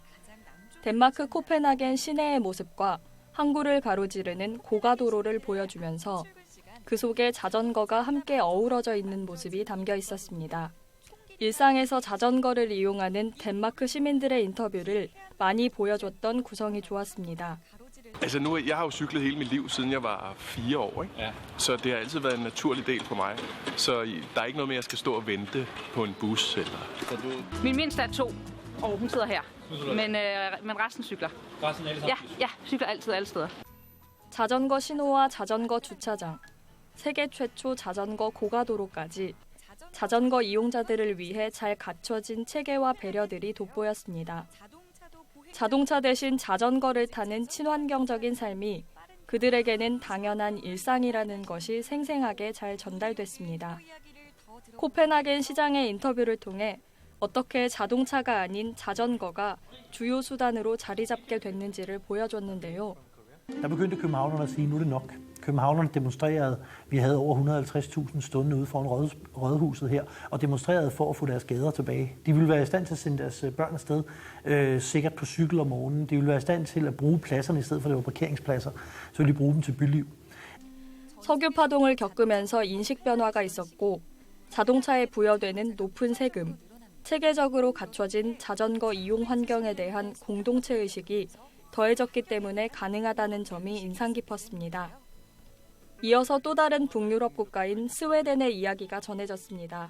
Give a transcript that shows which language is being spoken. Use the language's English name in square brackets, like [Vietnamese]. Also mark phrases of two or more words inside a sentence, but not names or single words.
[Korean] 덴마크 코펜하겐 시내의 모습과 항구를 가로지르는 고가도로를 보여주면서 그 속에 자전거가 함께 어우러져 있는 모습이 담겨 있었습니다. 일상에서 자전거를 이용하는 덴마크 시민들의 인터뷰를 많이 보여줬던 구성이 좋았습니다. [Danish] Altså nu, jeg har jo cyklet hele mit liv, siden jeg var 4 år, ikke? Ja. Så det har altid været en naturlig del for mig. Så der er ikke noget med, at jeg skal stå og vente på en bus. Eller... Min mindste er 2, og hun sidder her. Men resten cykler. Resten Ja, cykler altid alle steder. [Korean] 자전거 신호와 자전거 주차장, 세계 최초 자전거 고가도로까지 자전거 이용자들을 위해 잘 갖춰진 체계와 배려들이 돋보였습니다. 자동차 대신 자전거를 타는 친환경적인 삶이 그들에게는 당연한 일상이라는 것이 생생하게 잘 전달됐습니다. 코펜하겐 시장의 인터뷰를 통해 어떻게 자동차가 아닌 자전거가 주요 수단으로 자리 잡게 됐는지를 보여줬는데요. [Danish] Der begyndte københavnerne at sige, nu er det nok. Københavnerne demonstrerede, vi havde over 150.000 stående ude foran rådhuset her, og demonstrerede for at få deres gader tilbage. De ville være i stand til at sende deres børn afsted, sikkert på cykel om morgenen. De ville være i stand til at bruge pladserne i stedet for at det var parkeringspladser, så ville de bruge dem til byliv. [Korean] 석유 파동을 겪으면서 인식 변화가 있었고 자동차에 부여되는 높은 세금, 체계적으로 갖춰진 자전거 이용 환경에 대한 공동체 의식이 더해졌기 때문에 가능하다는 점이 인상 깊었습니다. 이어서 또 다른 북유럽 국가인 스웨덴의 이야기가 전해졌습니다.